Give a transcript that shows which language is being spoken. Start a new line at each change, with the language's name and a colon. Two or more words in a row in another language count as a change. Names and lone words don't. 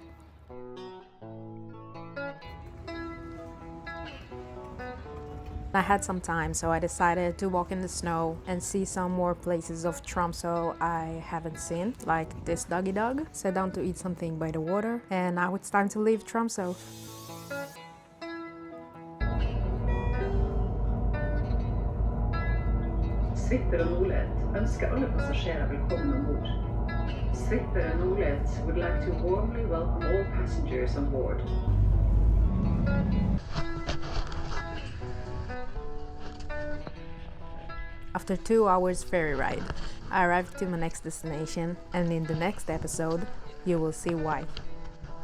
English: I had some time, so I decided to walk in the snow and see some more places of Tromsø I haven't seen, like this doggy dog. Sat down to eat something by the water, and now it's time to leave Tromsø.
Norwegian: Svipper og Nordlet ønsker alle passasjerer velkommen ombord.
English: Svipper and Nordlet would like to warmly welcome all passengers on board. After 2 hours ferry ride, I arrived to my next destination, and in the next episode, you will see why.